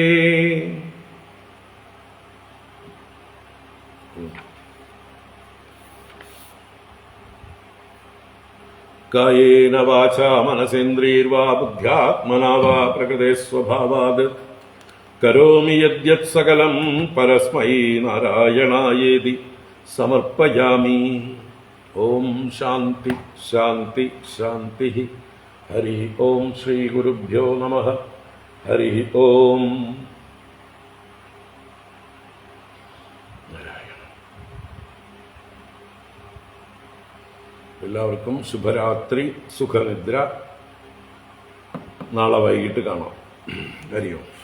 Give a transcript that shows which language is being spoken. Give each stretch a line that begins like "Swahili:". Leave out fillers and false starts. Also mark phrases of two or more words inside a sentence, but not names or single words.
Sanskrit: कायेन वाचा मनसेन्द्रियैर्वा बुद्ध्यात्मना वा प्रकृते स्वभावात् करोमि यद्यत् सकलं परस्मै नारायणायेति समर्पयामि. ओम शांति शांति शांति. हरि ओम. श्री गुरुभ्यो नमः. हरि ओम.
Malayalam: എല്ലാവർക്കും ശുഭരാത്രി, സുഖനിദ്ര. നാളെ വൈകിട്ട് കാണാം. ഹരി ഓം.